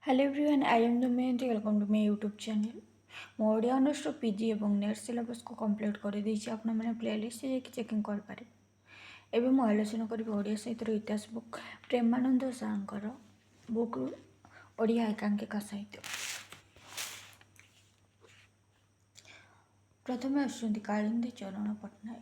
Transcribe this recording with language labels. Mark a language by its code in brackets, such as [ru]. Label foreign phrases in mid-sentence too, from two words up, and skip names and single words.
[en] Hello everyone, I am Damayanti. Welcome to my YouTube channel. [or] ମୁଁ ଓଡ଼ିଆ ଅନର୍ସର ପିଜି ଏବଂ ନେଟ୍ ସିଲାବସ୍କୁ କମ୍ପ୍ଲିଟ୍ କରିଦେଇଛି। ଆପଣମାନେ ପ୍ଲେଲିଷ୍ଟ ଯାଇକି ଚେକିଂ କରିପାରିବେ। ଏବେ ମୁଁ ଆଲୋଚନା କରିବି ଓଡ଼ିଆ ସାହିତ୍ୟର ଇତିହାସ ବୁକ୍ ପ୍ରେମାନନ୍ଦ ସାରଙ୍କର ବୁକ୍ରୁ ଓଡ଼ିଆ ଏକାଙ୍କିକା ସାହିତ୍ୟ। ପ୍ରଥମେ ଆସୁଛନ୍ତି କାଳିନ୍ଦୀ ଚରଣ ପଟ୍ଟନାୟକ।